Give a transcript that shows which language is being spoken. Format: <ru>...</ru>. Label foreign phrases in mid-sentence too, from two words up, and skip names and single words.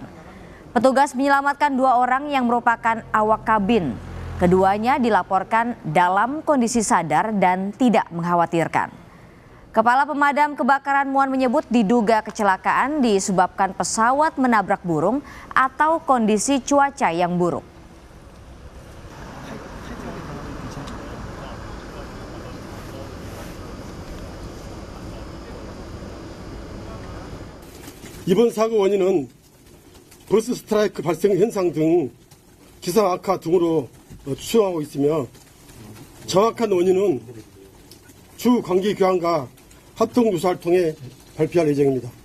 <id>Petugas menyelamatkan 2 orang yang merupakan awak kabin. Keduanya dilaporkan dalam kondisi sadar dan tidak mengkhawatirkan. Kepala Pemadam Kebakaran Muan menyebut diduga kecelakaan disebabkan pesawat menabrak burung atau kondisi cuaca yang buruk.</id> <ko>이번 사고 원인은 버스 스트라이크 발생 현상 등 기상 악화 등으로 추정하고 있으며 정확한 원인은 주 관계 교환과 합동 조사를 통해 발표할 예정입니다.</ko>